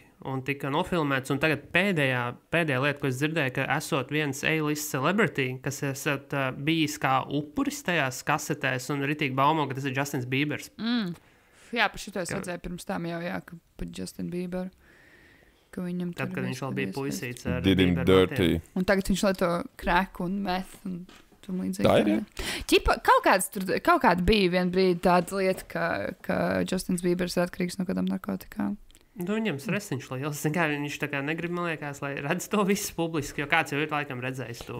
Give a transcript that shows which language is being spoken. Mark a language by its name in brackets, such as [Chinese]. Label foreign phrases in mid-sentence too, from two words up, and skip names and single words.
[Latvian] Un tika nofilmēts, un tagad pēdējā lieta, ko es dzirdēju, ka esot viens [English] A-list celebrity, [Latvian] kas esat bijis kā upuris tajās kasetēs, un ritīgi baumo, ka tas ir Justins Biebers. Jā, par šito es redzēju pirms tam jau, ka par Justin Bieberu. Tad, kad viņš vēl bija puisīts ar [English] Did him dirty. [Latvian] Un tagad viņš lieto crack un meth un tam līdzīgi. Tā ir, Ķipa, kaut kāda bija vien brīdi tāda lieta, ka Justins Biebers ir atkarīgs no kādām narkotikām. Viņam stresiņš liels. Viņš tā kā negrib, man liekas, lai redz to visu publiski, jo kāds jau ir laikam redzējis to.